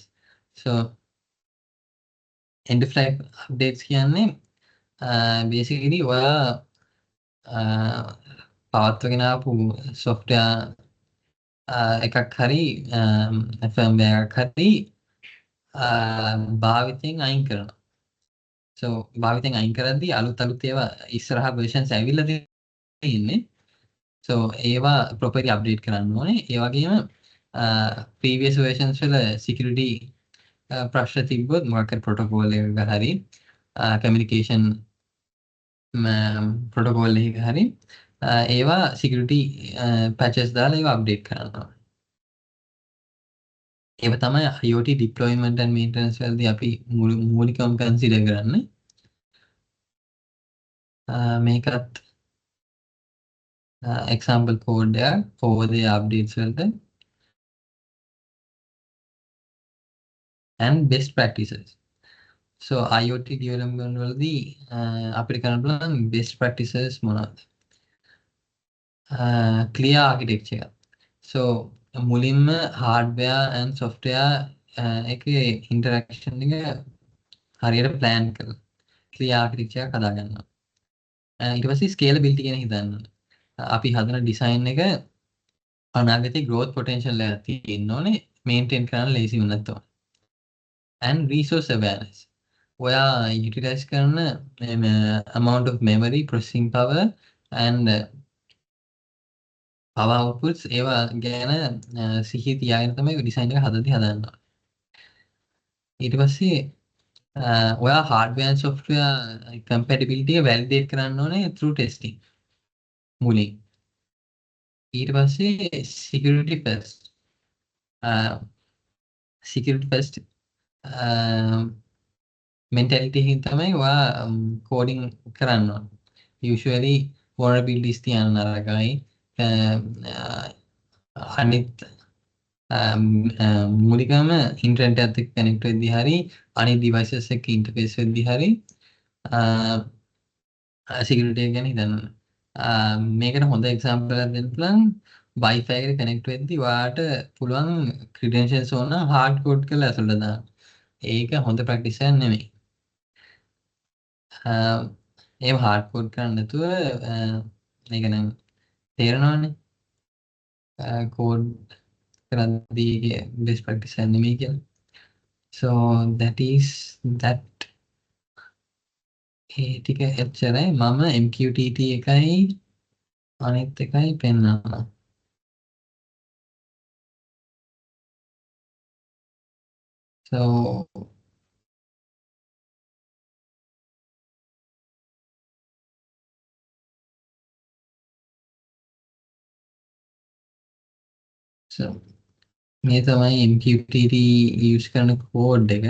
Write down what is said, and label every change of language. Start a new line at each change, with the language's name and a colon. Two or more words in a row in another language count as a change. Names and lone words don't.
English: So end of life updates
Sinhala: කියන්නේ basically ඔයා පවත්වගෙන ආපු software එකක් හරි firmware එකක් හරි භාවිතයෙන් අයින් කරනවා. So භාවිතයෙන් අයින් කරද්දී අලුත් ඒවා ඉස්සරහා versions ඇවිල්ලා තියෙන්නේ. So ඒවා
English: properly update
Sinhala: කරන්න ඕනේ. ඒ වගේම
English: previous versions
Sinhala: වල security ප්‍රශ්න තිබ්බොත් මොකක් හරි protocol එකක හරි
English: communication protocol
Sinhala: එකක හරි ඒවා
English: security patches
Sinhala: දාලා ඒවා update කරන්න ඕනේ. ඒව තමයි
English: IoT deployment and maintenance
Sinhala: වලදී අපි මූලිකවම consider කරන්නේ. මේකත්
English: example code
Sinhala: එකක්
English: over the updates
Sinhala: වලට
English: and best practices.
Sinhala: So
English: IoT development
Sinhala: වලදී අපිට කරන්න පුළුවන්
English: best practices
Sinhala: මොනවද?
English: clear architecture. So
Sinhala: මුලින්ම
English: hardware and software
Sinhala: එකේ interaction එක හරියට plan කරලා
English: clear architecture
Sinhala: එකක් හදාගන්නවා. ඊට පස්සේ scalability ගැන හිතන්න. අපි හදන design එක අනාගතේ
English: growth potential
Sinhala: එකක් තියෙන්න ඕනේ maintain කරන්න lazy වුණත් ඕනේ.
English: and resource awareness.
Sinhala: ඔයා utilize කරන
English: amount of memory, processing power and power outputs
Sinhala: ඒවා ගැන සිහිය තියාගෙන තමයි design එක හදන්න. ඊට පස්සේ ඔයා
English: hardware and software compatibility
Sinhala: එක validate කරන්න ඕනේ
English: through testing
Sinhala: මුලින්. ඊට පස්සේ
English: security first mentality
Sinhala: එකකින් තමයි ඔයා coding කරන්න ඕන.
English: Usually vulnerabilities
Sinhala: තියන්න නරකයි. අනිත් මූලිකම ඉන්ටර්නෙට් එකත් එක්ක කනෙක්ට් වෙද්දී හරි අනිත් devices එක්ක ඉන්ටර්ෆේස් වෙද්දී හරි security එක ගැන හිතන්න. මේකට හොඳ example එකක් දෙන්න පුළුවන් Wi-Fi එකට connect වෙද්දී ඔයාට පුළුවන් credentials ඕන
English: hard code
Sinhala: කරලා ඇතුළට දාන්න. ඒක හොඳ practice එකක් නෙමෙයි. ඒව
English: hard code
Sinhala: කරන්න නැතුව ඒක නම් තේරෙනවනේ. code කරද්දී
English: best practice
Sinhala: එකක් නෙමෙයි කියලා.
English: So that is that.
Sinhala: ඒ ටික එච්චරයි. මම MQTT එකයි අනිත් එකයි පෙන්නනවා. So මේ තමයි MQTT use කරන code එක.